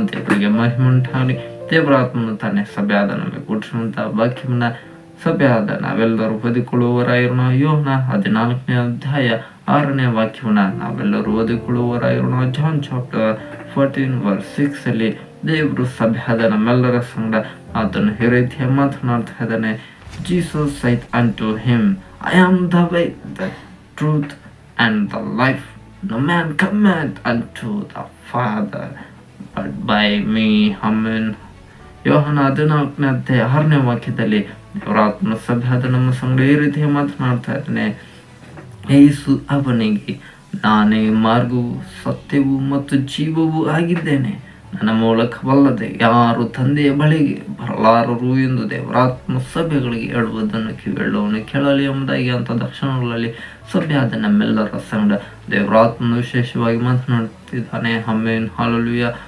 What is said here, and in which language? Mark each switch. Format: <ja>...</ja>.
<kn>ದೇವರಿಗೆ ಮಹಿಮೆ ಉಂಟಾಗಲಿ. ದೇವರಾತ್ಮನು ತನ್ನ ಸಭೆಯಾದ ನಮಗೆ ಕೊಟ್ಟಿರುವಂತಹ ವಾಕ್ಯವನ್ನ ಸಭೆಯಾದ ನಾವೆಲ್ಲರೂ ಓದಿಕೊಳ್ಳುವವರಾಗಿರೋಣ. ಯೋಹಾನ 14ನೇ ಅಧ್ಯಾಯ 6ನೇ ವಾಕ್ಯವನ್ನ ನಾವೆಲ್ಲರೂ ಓದಿಕೊಳ್ಳುವವರಾಗಿರೋಣ. ಜಾನ್ ಚಾಪ್ಟರ್ 14:6 ಅಲ್ಲಿ ದೇವರು ಸಭೆಯಾದ ನಮ್ಮೆಲ್ಲರ ಸಂಗಡ ಆತನು ಈ ರೀತಿಯ ಮಾತನಾಡ್ತಾ ಇದ್ದಾನೆ.</kn> <en>Jesus said unto him, I am the way, the truth, and the life. No man cometh unto the Father but by me.</en> <kn>Amen. ಯೋಹಾನ 14ನೇ ಅಧ್ಯಾಯ 6ನೇ ವಾಕ್ಯದಲ್ಲಿ ದೇವರಾತ್ಮನ ಸಭೆಯಾದ ನಮ್ಮ ಸಂಗಡ ಈ ರೀತಿಯ ಮಾತನಾಡ್ತಾ ಇದ್ದಾನೆ. ಯೇಸು ಅವನಿಗೆ, ನಾನೇ ಮಾರ್ಗವು, ಸತ್ಯವೂ ಮತ್ತು ಜೀವವೂ ಆಗಿದ್ದೇನೆ. ನನ್ನ ಮೂಲಕವಲ್ಲದೆ ಯಾರು ತಂದೆಯ ಬಳಿಗೆ ಬರಲಾರರು ಎಂದು ದೇವರಾತ್ಮ ಸಭೆಗಳಿಗೆ ಹೇಳುವುದನ್ನು ಕಿವಿಯುಳ್ಳವನು ಕೇಳಲಿ ಎಂಬುದಾಗಿ ಅಂತ ದಕ್ಷಿಣಗಳಲ್ಲಿ ಸಭೆಯಾದ ನಮ್ಮೆಲ್ಲರ ಸಂಗಡ ದೇವರಾತ್ಮನು ವಿಶೇಷವಾಗಿ ಮಾತನಾಡುತ್ತಿದ್ದಾನೆ. ಆಮೆನ್. ಹಲ್ಲೆಲೂಯಾ.</kn>